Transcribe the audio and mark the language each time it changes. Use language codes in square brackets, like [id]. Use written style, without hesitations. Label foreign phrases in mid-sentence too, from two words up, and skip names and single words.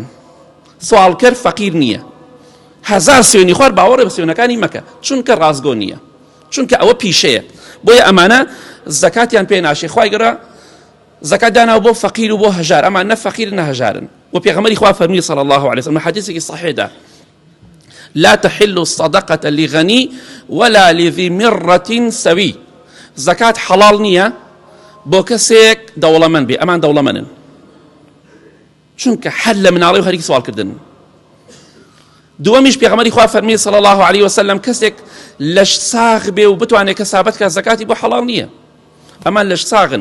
[ckb] سوالکەر فەقیر نییە، هەزار سوێنی خوار باوەڕێ بە سوێنەکانی مەکە، چونکە ڕازگۆ نییە، چونکە ئەوە پیشەیە. بۆیە ئەمانە زەکاتیان پێ ناشێ. خوای گەورە زەکات داناوە بۆ فەقیر و بۆ هەژار، ئەمان نە فەقیر نە هەژارن. و پێغەمبەری خوا فەرمووی [ar] صلی الله عليه وسلم [ckb] حەدیثێکی صحیحدا [ar] لا تحل الصدقة لغني ولا لذي مرة سوي. [ckb] زكاة حلال نية بۆ کەسێک دەوڵەمەند بێ، ئەمان دەوڵەمەندن، چونکە حەل لە مناڵی و خەریکی سوالکردن. دووەمیش پێغەمبەری خوا فەرمی [ar] صلی الله عليه وسلم [ckb] کەسێک لەش ساغ بێ و بتوانێت کەسابەت کە زەکاتی بۆ حەڵال نییە، ئەمان لەش ساغن.